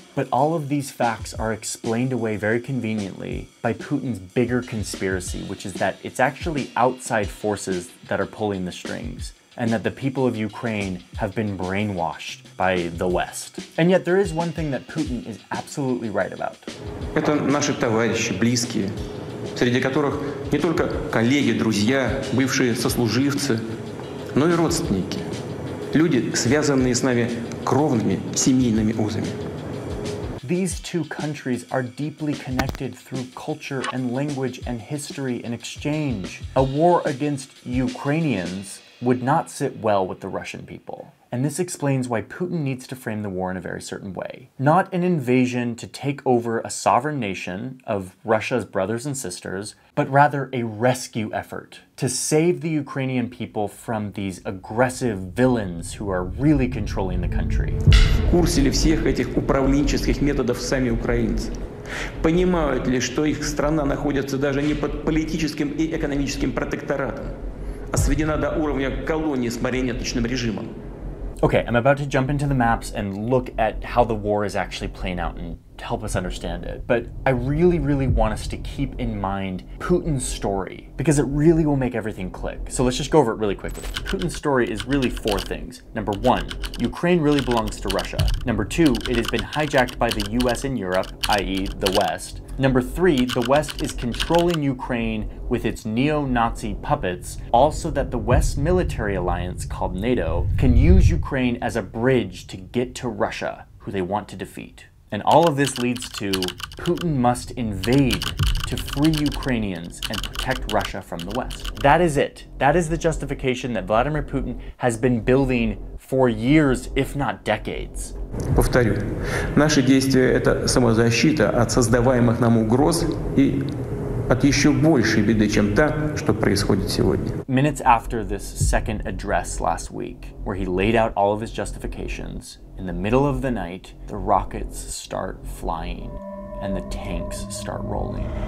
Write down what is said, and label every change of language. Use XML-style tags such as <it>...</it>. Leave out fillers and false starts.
<en>But all of these facts are explained away very conveniently by Putin's bigger conspiracy, which is that it's actually outside forces that are pulling the strings, and that the people of Ukraine have been brainwashed by the West. And yet there is one thing that Putin is absolutely right about.</en> <ru>Это наши товарищи, близкие, среди которых не только коллеги, друзья, бывшие сослуживцы, но и родственники. Люди, связанные с нами кровными семейными узами.</ru> <en>These two countries are deeply connected through culture and language and history and exchange. A war against Ukrainians would not sit well with the Russian people. And this explains why Putin needs to frame the war in a very certain way. Not an invasion to take over a sovereign nation of Russia's brothers and sisters, but rather a rescue effort to save the Ukrainian people from these aggressive villains who are really controlling the country.</en> <ru>В курсе ли всех этих управленческих методов сами украинцы? Понимают ли, что их страна находится даже не под политическим и экономическим протекторатом, а сведена до уровня колонии с марионеточным режимом?</ru> <en>Okay, I'm about to jump into the maps and look at how the war is actually playing out and to help us understand it. But I really want us to keep in mind Putin's story, because it really will make everything click. So let's just go over it really quickly. Putin's story is really four things. Number one, Ukraine really belongs to Russia. Number two, it has been hijacked by the US and Europe, i.e. the West. Number three, the West is controlling Ukraine with its neo-Nazi puppets, all so that the West military alliance, called NATO, can use Ukraine as a bridge to get to Russia, who they want to defeat. And all of this leads to Putin must invade to free Ukrainians and protect Russia from the West. That is it. That is the justification that Vladimir Putin has been building for years, if not decades.</en> <ru>Повторю, наши действия – это самозащита от создаваемых нам угроз и от еще большей беды, чем та, что происходит сегодня.</ru> <en>Minutes after this second address last week, where he laid out all of his justifications, in the middle of the night, the rockets start flying and the tanks start rolling.</en>